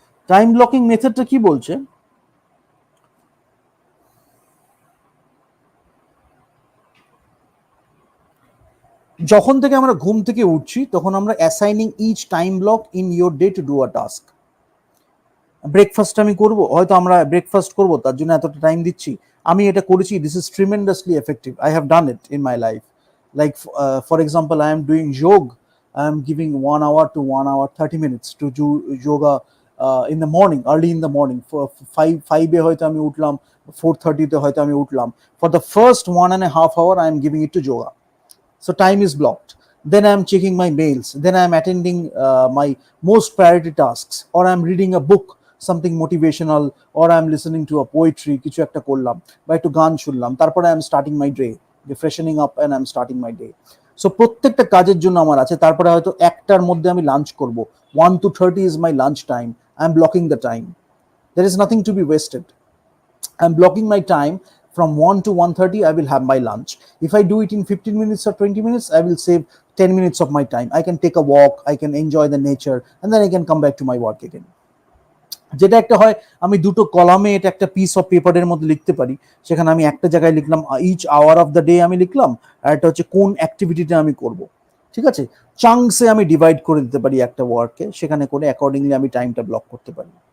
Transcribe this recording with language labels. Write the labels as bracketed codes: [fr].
[bn] Time blocking মেথডটা কি বলছে, যখন থেকে আমরা ঘুম থেকে উঠছি, তখন আমরা [en] Assigning each time block in your day to do a task. [bn] Breakfast আমি করব, হয়তো আমরা ব্রেকফাস্ট করব, তার জন্য এতটা টাইম দিচ্ছি। আমি এটা করেছি, [en] This is tremendously effective, I have done it in my life. Like for example, I am doing yoga, I am giving 1 hour to 1 hour 30 minutes to do yoga in the morning, early in the morning. For 5 [bn] হয়তো আমি উঠলাম, [en] 4:30 হয়তো আমি উঠলাম, for the first 1.5 hour I am giving it to yoga. So time is blocked. Then I am checking my mails, then I am attending my most priority tasks, or I am reading a book, something motivational, or I am listening to a poetry, [bn] কিছু একটা করলাম, বা একটু গান শুনলাম, তারপরে [en] I am starting my day, freshening up, and I am starting my day. [bn] So প্রত্যেকটা কাজের জন্য আমার আছে। তারপরে হয়তো একটার মধ্যে আমি লাঞ্চ করব, [en] 1 to 30 is my lunch time, I am blocking the time, there is nothing to be wasted. I'm blocking my time from 1 to 1:30, I will have my lunch. If I do it in 15 minutes or 20 minutes, I will save 10 minutes of my time. I can take a walk, I can enjoy the nature, and then I can come back to my work again. [bn] যেটা একটা হয়, আমি দুটো কলামে এটা একটা piece of পেপারের মধ্যে লিখতে পারি, সেখানে আমি একটা জায়গায় লিখলাম [en] each hour of the day [bn] আমি লিখলাম, আর একটা হচ্ছে কোন অ্যাক্টিভিটিটা আমি করব, ঠিক আছে। চাংসে আমি ডিভাইড করে দিতে পারি একটা ওয়ার্ককে, সেখানে করে অ্যাকর্ডিংলি আমি টাইমটা ব্লক করতে পারি।